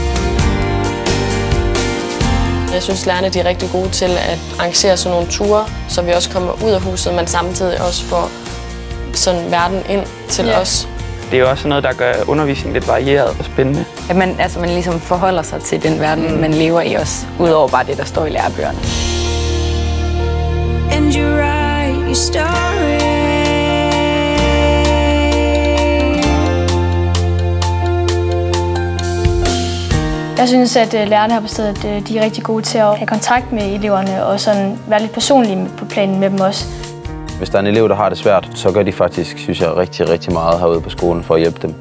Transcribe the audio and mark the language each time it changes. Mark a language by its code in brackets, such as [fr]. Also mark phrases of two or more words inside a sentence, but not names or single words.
[da] Jeg synes, lærerne er rigtig gode til at arrangere sådan nogle ture, så vi også kommer ud af huset, men samtidig også får sådan verden ind til os. Det er jo også noget, der gør undervisningen lidt varieret og spændende. At man ligesom forholder sig til den verden, man lever i også, udover bare det, der står i lærebøgerne. [en] And you write your story. [da] Jeg synes, at lærerne her på stedet de er rigtig gode til at have kontakt med eleverne og sådan være lidt personlige på planen med dem også. Hvis der er en elev, der har det svært, så gør de faktisk, synes jeg, rigtig meget herude på skolen for at hjælpe dem.